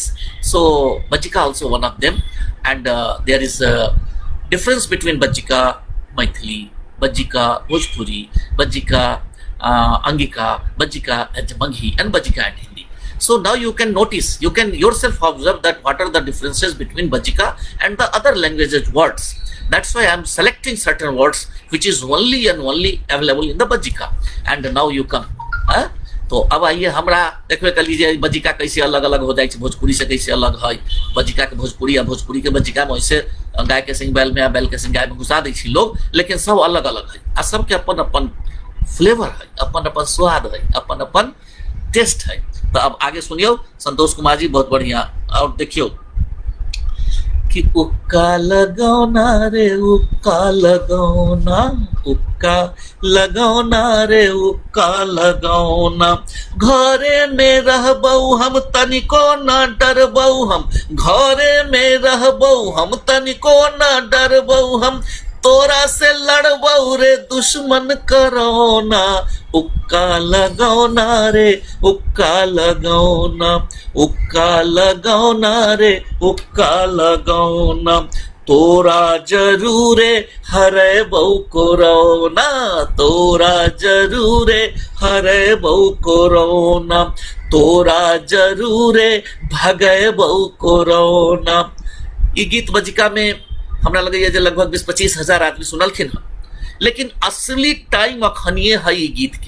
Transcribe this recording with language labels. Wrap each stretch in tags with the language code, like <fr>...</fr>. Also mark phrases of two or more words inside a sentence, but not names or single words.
<en>So Bajjika also one of them. And there is a difference between Bajjika, Maithili, Bajjika, Bhojpuri, Bajjika, Angika, Bajjika and Maghi, and Bajjika and Hindi. So now you can notice, you can yourself observe that what are the differences between Bajika and the other languages words. That's why I'm selecting certain words which is only and only available in the Bajika. And now you come.</en> <bjj>तो अब आइए हमरा देखबे कर लीजिए बजिका कैसे अलग अलग हो जाए, भोजपुरी से कैसे अलग है। बजिका के भोजपुरी या भोजपुरी के बजिका में वैसे गाय के सिंह बैल में या बैल के सिंह गाय में घुसा दै छी लोग, लेकिन सब अलग अलग है आ सबके अपन अपन फ्लेवर है, अपन अपन स्वाद है, अपन अपन टेस्ट है। तो अब आगे सुनियो संतोष कुमार जी, बहुत बढ़िया। और देखियो कि उक्का लगौना रे उक्का लगौना, उक्का लगौना रे उक्का लगौना, घरे में रहबौ हम तनिको न डरबौ हम, घरे में रहबौ हम तनिको न डरबौ हम, तोरा से लड़बौ रे दुश्मन करौना, उक्का लगौना रे उक्का लगौना, उक्का लगौना रे उक्का लगौना, तोरा जरूरे हरे बहू को रोना, तोरा जरूरे हरे बहू को रोना, तोरा जरूरे भगे बहू को रोना। ये गीत बजिका में हमरा लगे जे लगभग 20-25 हजार आदमी सुनलखिन है, लेकिन असली टाइम अखनिए है ये गीत के।</bjj>